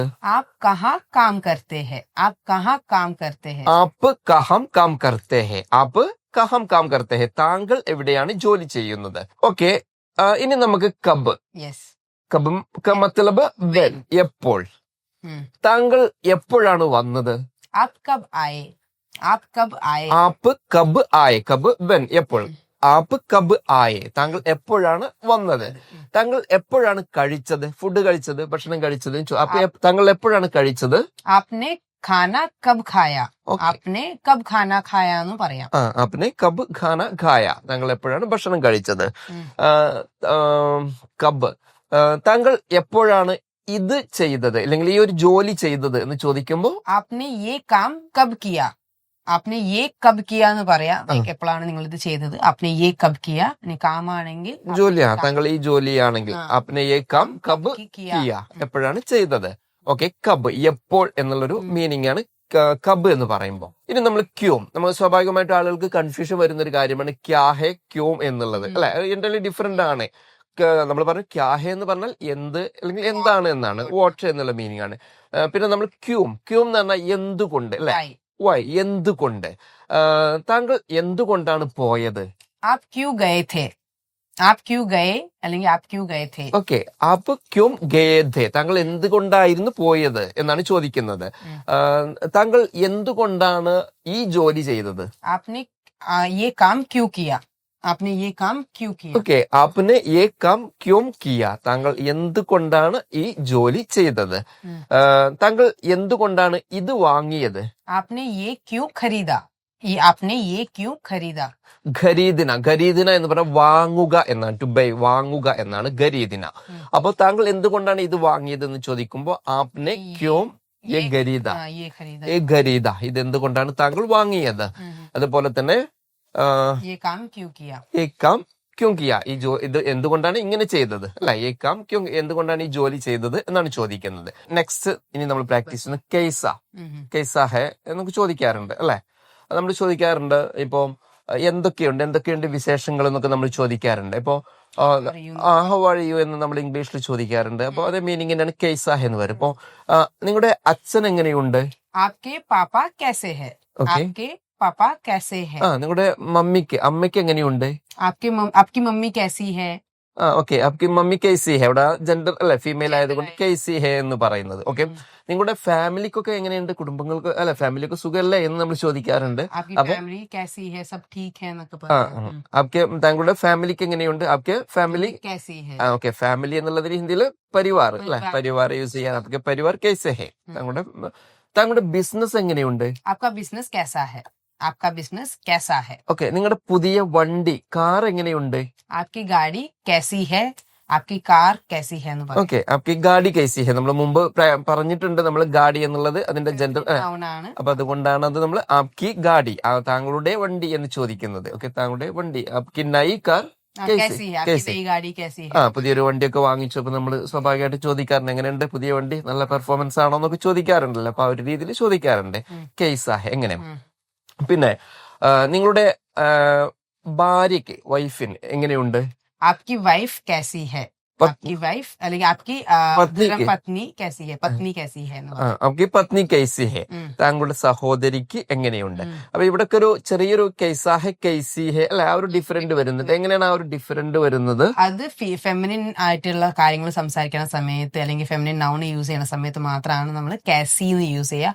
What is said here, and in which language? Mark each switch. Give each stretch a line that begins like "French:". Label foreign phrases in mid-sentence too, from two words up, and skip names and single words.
Hindi: आप कहाँ काम करते हैं, आप कहाँ काम करते हैं. आप कहाँ काम करते हैं, आप कहाँ काम करते हैं,
Malayalam: താങ്കൾ എവിടെയാണ് ജോലി ചെയ്യുന്നത്. ഓക്കെ, ഇനി നമുക്ക് കബ്. യെസ്,
Hindi: कब मतलब
Malayalam: വെൻ, എപ്പോൾ. താങ്കൾ എപ്പോഴാണ് വന്നത്?
Hindi: आप कब आए, आप कब आए. आप कब आए, कब വെൻ, എപ്പോൾ. आप कब आए,
Malayalam: താങ്കൾ എപ്പോഴാണ് വന്നത്. താങ്കൾ എപ്പോഴാണ് കഴിച്ചത്, ഫുഡ് കഴിച്ചത്, ഭക്ഷണം കഴിച്ചത്. അപ്പൊ താങ്കൾ എപ്പോഴാണ് കഴിച്ചത്?
Hindi: आपने खाना कब खाया, आपने कब खाना खाया
Malayalam: എന്ന് പറയാം.
Hindi: आपने कब खाना खाया,
Malayalam: താങ്കൾ എപ്പോഴാണ് ഭക്ഷണം കഴിച്ചത്. കബ്, താങ്കൾ എപ്പോഴാണ് ഇത് ചെയ്തത് അല്ലെങ്കിൽ ഈ ഒരു ജോലി ചെയ്തത് എന്ന് ചോദിക്കുമ്പോൾ
Hindi: आपने ये काम कब किया, आपने ये कब किया
Malayalam: എന്ന് പറയാം. എപ്പോഴാണ് നിങ്ങൾ ഇത് ചെയ്തത്.
Hindi: आपने ये कब किया
Malayalam: ഇനി കാമാണെങ്കിൽ ജോലിയാണ്, താങ്കൾ ഈ ജോലിയാണെങ്കിൽ
Hindi: आपने ये काम कब किया,
Malayalam: എപ്പോഴാണ് ചെയ്തത്. ഓക്കെ, കബ് എപ്പോൾ എന്നുള്ളൊരു മീനിങ് ആണ് കബ് എന്ന് പറയുമ്പോൾ. ഇനി നമ്മൾ ക്യോം, നമ്മൾ സ്വാഭാവികമായിട്ട് ആളുകൾക്ക് കൺഫ്യൂഷൻ വരുന്ന ഒരു കാര്യമാണ്
Hindi: क्या है क्यों
Malayalam: എന്നുള്ളത് അല്ലെ.
English: entirely different
Malayalam: ആണ്. നമ്മൾ പറഞ്ഞു
Hindi: क्या है
Malayalam: എന്ന് പറഞ്ഞാൽ എന്ത് അല്ലെങ്കിൽ എന്താണ് എന്നാണ്, വാട്ട് എന്നുള്ള മീനിങ് ആണ്. പിന്നെ നമ്മൾ ക്യൂം, ക്യൂം എന്ന് പറഞ്ഞാൽ എന്തുകൊണ്ട് അല്ലെ, വൈ, എന്തുകൊണ്ട്. താങ്കൾ എന്തുകൊണ്ടാണ് പോയത്?
Hindi: आप क्यों गए थे, आप क्यों गए അല്ലെങ്കിൽ आप क्यों गए थे.
Malayalam: ഓക്കെ,
Hindi: आप क्यों गए थे,
Malayalam: താങ്കൾ എന്തുകൊണ്ടായിരുന്നു പോയത് എന്നാണ് ചോദിക്കുന്നത്. താങ്കൾ എന്തുകൊണ്ടാണ് ഈ ജോലി ചെയ്തത്?
Hindi: आपने ये काम क्यों किया, आपने ये काम क्यों किया.
Malayalam: ഓക്കെ,
Hindi: आपने ये काम क्यों किया,
Malayalam: താങ്കൾ എന്തുകൊണ്ടാണ് ഈ ജോലി ചെയ്തത്. താങ്കൾ എന്തുകൊണ്ടാണ് ഇത് വാങ്ങിയത്?
Hindi: आपने ये क्यों खरीदा, आपने ये क्यों खरीदा.
Malayalam: ഖരീദിന, ഖരീദിന എന്ന് പറഞ്ഞാൽ വാങ്ങുക എന്നാണ്,
English: to buy,
Malayalam: വാങ്ങുക എന്നാണ് ഖരീദിന. അപ്പൊ താങ്കൾ എന്തുകൊണ്ടാണ് ഇത് വാങ്ങിയത് എന്ന് ചോദിക്കുമ്പോൾ
Hindi: आपने क्यों ये खरीदा, ये खरीदा,
Malayalam: ഇത് എന്തുകൊണ്ടാണ് താങ്കൾ വാങ്ങിയത്. അതുപോലെ തന്നെ
Hindi: ये काम क्यों किया, ये काम क्यों किया,
Malayalam: ഇത് എന്തുകൊണ്ടാണ് ഇങ്ങനെ ചെയ്തത് അല്ലെ.
Hindi: ये काम क्यों,
Malayalam: എന്തുകൊണ്ടാണ് ഈ ജോലി ചെയ്തത് എന്നാണ് ചോദിക്കുന്നത്. നെക്സ്റ്റ് ഇനി നമ്മൾ പ്രാക്ടീസ് ചെയ്യുന്നത്
Hindi: कैसा, कैसा है
Malayalam: എന്നൊക്കെ ചോദിക്കാറുണ്ട് അല്ലെ. നമ്മൾ ചോദിക്കാറുണ്ട് ഇപ്പൊ എന്തൊക്കെയുണ്ട് വിശേഷങ്ങൾ എന്നൊക്കെ നമ്മൾ ചോദിക്കാറുണ്ട്. ഇപ്പൊ
English: how are you
Malayalam: എന്ന് നമ്മൾ ഇംഗ്ലീഷിൽ ചോദിക്കാറുണ്ട്. അപ്പൊ അതേ മീനിങ് തന്നെയാണ് കൈസ എന്ന് വരും. ഇപ്പൊ നിങ്ങളുടെ അച്ഛൻ എങ്ങനെയുണ്ട്?
Hindi: आपके पापा कैसे है, आपके पापा कैसे है.
Malayalam: നിങ്ങളുടെ അമ്മയ്ക്ക് എങ്ങനെയുണ്ട്?
Hindi: आपकी मम्मी कैसी है.
Malayalam: ഓക്കെ,
Hindi: आपकी मम्मी कैसी है,
Malayalam: ഇവിടെ ജെൻഡർ അല്ലെ, ഫീമെയിൽ ആയതുകൊണ്ട്
Hindi: कैसी है
Malayalam: എന്ന് പറയുന്നത്. ഓക്കെ, നിങ്ങളുടെ ഫാമിലിക്കൊക്കെ എങ്ങനെയുണ്ട്, കുടുംബങ്ങൾക്ക് അല്ലെ ഫാമിലിക്ക് സുഖമല്ലേ എന്ന് നമ്മൾ ചോദിക്കാറുണ്ട്. അപ്പൊ ആപ്കെ താങ്കളുടെ ഫാമിലിക്ക് എങ്ങനെയുണ്ട്,
Hindi: आपके फैमिली.
Malayalam: ഓക്കെ, ഫാമിലി എന്നുള്ളതിൽ ഹിന്ദിയിൽ പരിവാർ അല്ലെ, പരിവാർ യൂസ് ചെയ്യാൻ.
Hindi: आपके परिवार कैसे है,
Malayalam: താങ്കളുടെ ബിസിനസ് എങ്ങനെയുണ്ട്?
Hindi: आपका बिजनेस कैसा है, आपका बिजनेस कैसा है?
Malayalam: ഓക്കെ, നിങ്ങളുടെ പുതിയ വണ്ടി കാർ എങ്ങനെയുണ്ട്?
Hindi: आपकी गाड़ी कैसी है? आपकी कार कैसी है
Malayalam: എന്ന് പറയും. ഓക്കെ,
Hindi: आपकी गाड़ी कैसी है
Malayalam: നമ്മൾ മുമ്പ് പറഞ്ഞിട്ടുണ്ട്. നമ്മൾ ഗാഡി എന്നുള്ളത് അതിന്റെ ജെൻഡർ Noun ആണ്. അപ്പൊ അതുകൊണ്ടാണ് അത് നമ്മൾ
Hindi: आपकी गाड़ी
Malayalam: താങ്കളുടെ വണ്ടി എന്ന് ചോദിക്കുന്നത്. ഓക്കെ, താങ്കളുടെ വണ്ടി
Hindi: आपकी नई कार कैसी है? आपकी नई गाड़ी कैसी है?
Malayalam: പുതിയൊരു വണ്ടിയൊക്കെ വാങ്ങിച്ചപ്പോ നമ്മൾ സ്വാഭാവികമായിട്ട് ചോദിക്കാറുണ്ട് എങ്ങനെയുണ്ട് പുതിയ വണ്ടി, നല്ല പെർഫോമൻസ് ആണോ എന്നൊക്കെ ചോദിക്കാറുണ്ടല്ലോ. അപ്പൊ ആ ഒരു രീതിയിൽ ചോദിക്കാറുണ്ട് കെയ്സാഹെ എങ്ങനെ. പിന്നെ നിങ്ങളുടെ ഭാര്യക്ക് വൈഫിന് എങ്ങനെയുണ്ട്?
Hindi: आपकी वाइफ कैसी है? आपकी वाइफ അല്ലെങ്കിൽ आपकी പത്നി कैसी है? പത്നി कैसी है
Malayalam: എന്ന് പറയും.
Hindi: आपकी पत्नी कैसी है,
Malayalam: താങ്കളുടെ സഹോദരിക്ക് എങ്ങനെയുണ്ട്. അപ്പൊ ഇവിടൊക്കെ ഒരു ചെറിയൊരു
Hindi: कैसा है कैसी है
Malayalam: അല്ലെ, ആ ഒരു ഡിഫറൻറ്റ് വരുന്നത്. എങ്ങനെയാണ് ആ ഒരു ഡിഫറൻറ്റ് വരുന്നത്? അത് ഫെമിനിൻ ആയിട്ടുള്ള കാര്യങ്ങൾ സംസാരിക്കുന്ന സമയത്ത് അല്ലെങ്കിൽ
English: feminine noun
Malayalam: യൂസ് ചെയ്യുന്ന സമയത്ത് മാത്രമാണ് നമ്മൾ കാസി എന്ന് യൂസ് ചെയ്യുക.